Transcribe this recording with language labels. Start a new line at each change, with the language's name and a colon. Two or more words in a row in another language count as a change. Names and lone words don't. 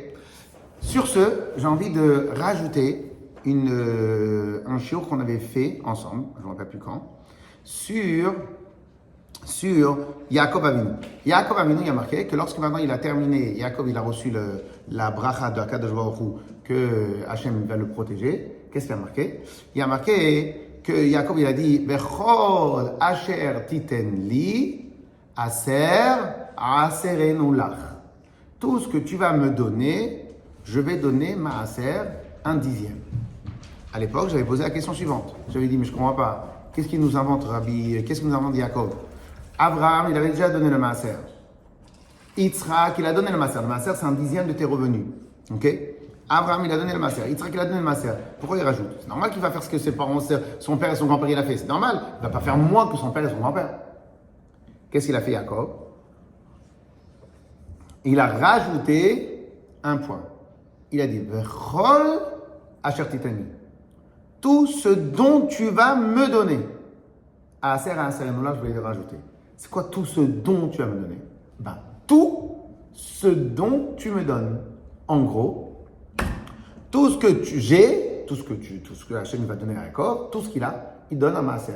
French: Sur ce, j'ai envie de rajouter un shiur qu'on avait fait ensemble, je ne me rappelle plus quand, sur Yaakov Avinu. Yaakov Avinu, il y a marqué que lorsque maintenant il a terminé, Yaakov il a reçu la bracha de
Hebrew: הקדוש ברוך הוא,
French: que Hachem va le protéger. Qu'est-ce qu'il y a marqué? Il y a marqué que Yaakov il a dit
Hebrew: בכל אשר תתן לי אעשרנו לך.
French: Tout ce que tu vas me donner, je vais donner maaser, un dixième. À l'époque, j'avais posé la question suivante. J'avais dit, mais je ne comprends pas. Qu'est-ce qu'il nous invente, Rabbi? Qu'est-ce qu'il nous invente Yaakov? Abraham, il avait déjà donné le maaser. Yitzhak, il a donné le maaser. Le maaser, c'est un dixième de tes revenus. Ok? Abraham, il a donné le maaser. Yitzhak, il a donné le maaser. Pourquoi il rajoute? C'est normal qu'il va faire ce que ses parents, son père et son grand-père, il a fait. C'est normal. Il ne va pas faire moins que son père et son grand-père. Qu'est-ce qu'il a fait, Yaakov? Il a rajouté un point. Il a dit,
Hebrew: וכל אשר תתנני.
French: Tout ce dont tu vas me donner. Aser, là, je vais le rajouter. C'est quoi tout ce dont tu vas me donner? Ben, tout ce dont tu me donnes. En gros, tout ce que j'ai, tout ce que Hachem va donner à Yaakov, tout ce qu'il a, il donne à Maaser.